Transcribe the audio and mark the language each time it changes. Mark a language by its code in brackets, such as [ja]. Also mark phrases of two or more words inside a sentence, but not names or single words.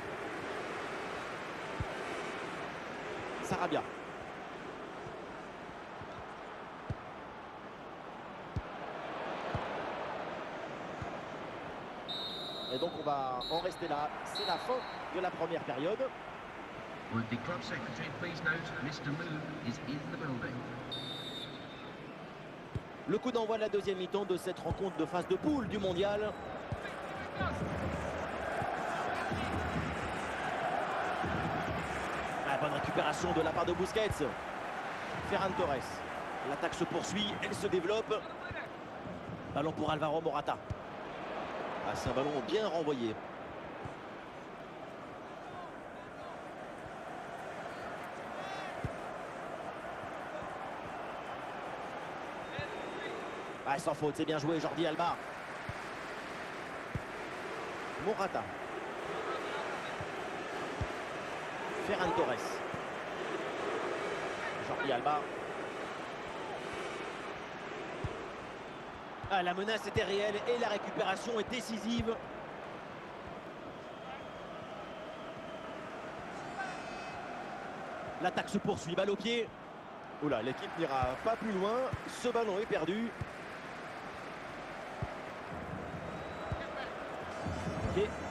[fr] Sarabia. Et donc on va en rester là. C'est la fin de la première période. [en] Would the club secretary please note Mr. Moon is in the building. [fr] Le coup d'envoi de la deuxième mi-temps de cette rencontre de phase de poule du mondial. La bonne récupération de la part de Busquets. Ferran Torres. L'attaque se poursuit, elle se développe. Ballon pour Alvaro Morata. Ah, c'est un ballon bien renvoyé. Ah, sans faute, c'est bien joué, Jordi Alba. Morata. Ferran Torres. Jordi Alba. Ah, la menace était réelle et la récupération est décisive. L'attaque se poursuit, balle au pied. Oula, l'équipe n'ira pas plus loin. Ce ballon est perdu. Ok.